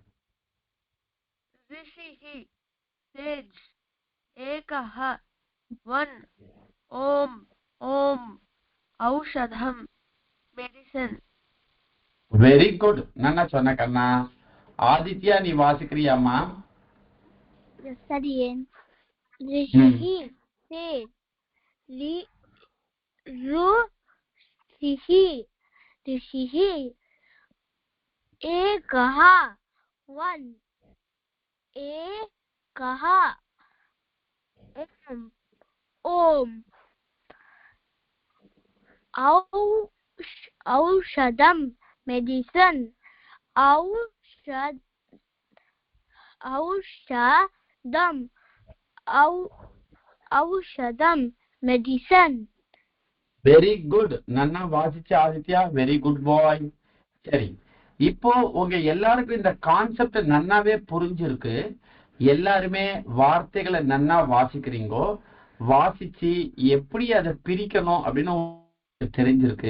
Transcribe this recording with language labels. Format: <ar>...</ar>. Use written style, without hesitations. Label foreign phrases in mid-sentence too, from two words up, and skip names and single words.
<sa>ரிஷிஹி சேஜ் ஏகः 1 ओम् ओम् औषधम् மெடிசன்.</sa> <en>very good.</en> <ta>நன்னா சொன்ன கண்ணா. ஆதித்யா நீ வாசிக்கிறியாமா.</ta> <sa>சரியேன். ரிஷிஹி சேஜ் ऋषिः ऋषिः एकः 1 एकः ओम औषधम मेडिसिन औषधम मेडिसिन.</sa> <en>very good.</en> <ta>நன்னா வாசிச்ச ஆதித்யா.</ta> <en>very good boy.</en> <ta>சரி, இப்போ உங்க எல்லாருக்கும் இந்த கான்செப்ட் நன்னாவே புரிஞ்சிருக்கு. எல்லாருமே வார்த்தைகளை நன்னா வாசிக்கிறீங்கோ. வாசிச்சு எப்படி அதை பிரிக்கணும் அப்படின்னு தெரிஞ்சிருக்கு.</ta>